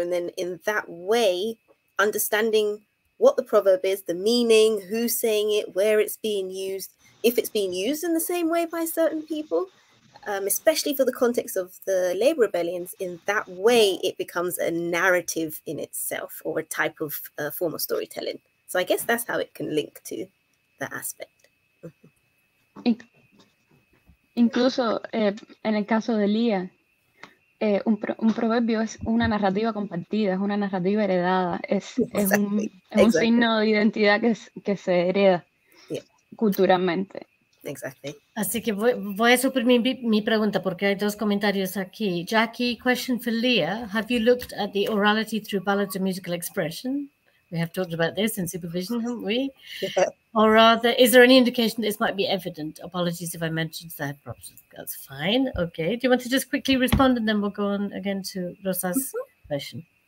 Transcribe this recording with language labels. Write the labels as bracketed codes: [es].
[en] And then in that way, understanding what the proverb is, the meaning, who's saying it, where it's being used, if it's being used in the same way by certain people, especially for the context of the labor rebellions, in that way, it becomes a narrative in itself or a type of form of storytelling. So I guess that's how it can link to that aspect. [es] Incluso en el caso de Leah, un proverbio es una narrativa compartida, es una narrativa heredada, es un signo de identidad que se hereda culturalmente. [en] Exactly. [es] Así que voy a suprimir mi pregunta porque hay dos comentarios aquí. [en] Jackie, question for Leah. Have you looked at the orality through ballads of musical expression? We have talked about this in supervision, haven't we? Yeah. Or rather, is there any indication this might be evident? Apologies if I mentioned that. That's fine. Okay. Do you want to just quickly respond and then we'll go on again to Rosa's question?